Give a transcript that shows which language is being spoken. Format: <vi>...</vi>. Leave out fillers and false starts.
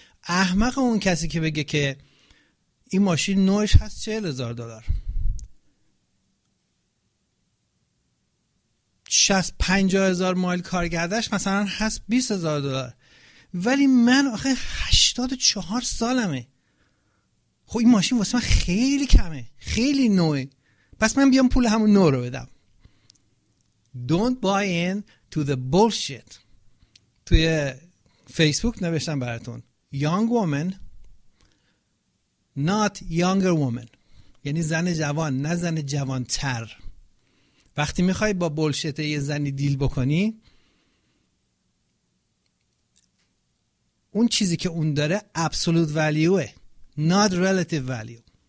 <fa>احمق اون کسی که بگه که این ماشین نوش هست 40,000 دلار، 65,000 مایل کارگردش مثلا هست 20,000 دلار، ولی من آخه 84 سالمه، خب این ماشین واسه من خیلی کمه، خیلی نوعه، پس من بیام پول همون نو رو بدم.</fa> <en>Don't buy in to the bullshit.</en> <fa>توی فیسبوک نوشتم براتون</fa> <en>Young woman, not younger woman.</en> <fa>یعنی زن جوان، نه زن جوانتر. وقتی میخوای با بولشت یه زنی دیل بکنی، اون چیزی که اون داره ابسولوت ولیوه،</fa> <en>not relative value.</en>